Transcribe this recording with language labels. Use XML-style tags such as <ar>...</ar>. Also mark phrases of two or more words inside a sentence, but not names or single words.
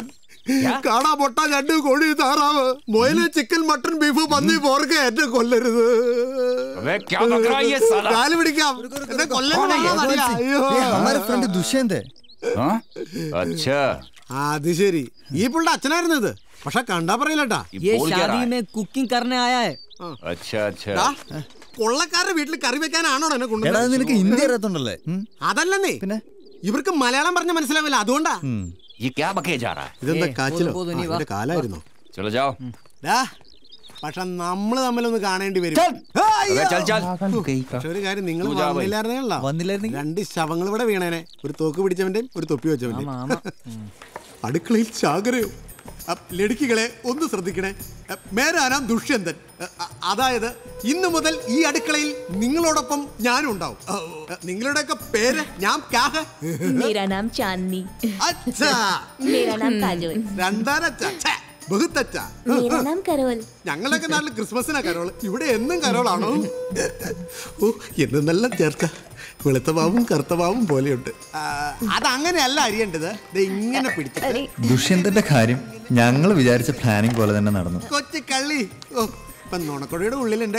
<ml>കാണാ പൊട്ട, 2 കോഴി, താറാവ്, മൊയില്, ചിക്കൻ, മട്ടൺ, ബീഫ്, പന്നി, പോർക്ക്, എന്നെ കൊല്ലരുത്. കാല് പിടിക്കാം, എന്നെ കൊല്ലരുത്. ദുഷ്യന്തൻ. അത് ശരി, ഈ പുള്ളിയുടെ അച്ഛനായിരുന്നു ഇത്. പക്ഷെ കണ്ടാ പറയില്ലട്ടാ.</ml> <hi>കുക്കിംഗ് करने आया है.</hi> <ml>കൊള്ളക്കാരുടെ വീട്ടിൽ കറി വെക്കാനാണോ എന്നെ കൊണ്ടുവന്നത്? നിനക്ക് ഹിന്ദി അറിയത്തുണ്ടല്ലേ? അതല്ലെന്നേ, ഇവർക്ക് മലയാളം പറഞ്ഞ മനസ്സിലാവില്ല, അതുകൊണ്ടാ. ഇതെന്താ കാച്ചിലോ? കാലായിരുന്നോ? പക്ഷെ നമ്മള് തമ്മിലൊന്ന് കാണേണ്ടി വരും. പക്ഷെ ഒരു കാര്യം, നിങ്ങൾ വന്നില്ലായിരുന്നേ, 2 ശവങ്ങൾ ഇവിടെ വീണേനെ. ഒരു തോക്ക് പിടിച്ചവന്റെയും ഒരു തൊപ്പി വെച്ചവന്റെയും. അടുക്കളയിൽ ചാകരയോ? ലടുക്കികളെ ഒന്ന് ശ്രദ്ധിക്കണേ.</ml> <hi>മേരാ നാം ദുഷ്യന്തൻ.</hi> <ml>അതായത് ഇന്നു മുതൽ ഈ അടുക്കളയിൽ നിങ്ങളോടൊപ്പം ഞാനും ഉണ്ടാവും. നിങ്ങളുടെയൊക്കെ പേര്? ഞാൻ</ml> <hi>मेरा नाम चांदनी. अच्छा, मेरा नाम काजोल. मेरा नाम करोल.</hi> <ml>ഞങ്ങളുടെയൊക്കെ നാട്ടിൽ ക്രിസ്മസിനാ കരോൾ, ഇവിടെ എന്നും കരോളാണോ? ഓ, എന്ന് നല്ല ചേർക്ക. വെളുത്ത പാവും കറുത്ത പാവും പോലെയുണ്ട്. അതങ്ങനെയല്ല അറിയേണ്ടത്, ഇങ്ങനെ പിടിച്ചിട്ട്. ദുഷ്യന്തന്റെ കാര്യം ഞങ്ങൾ വിചാരിച്ച പ്ലാനിങ് പോലെ തന്നെ നടന്നു. കൊച്ചു കള്ളി. ഓ, ഇപ്പൊ നുണക്കൊടിയുടെ ഉള്ളിൽ എന്റെ</ml>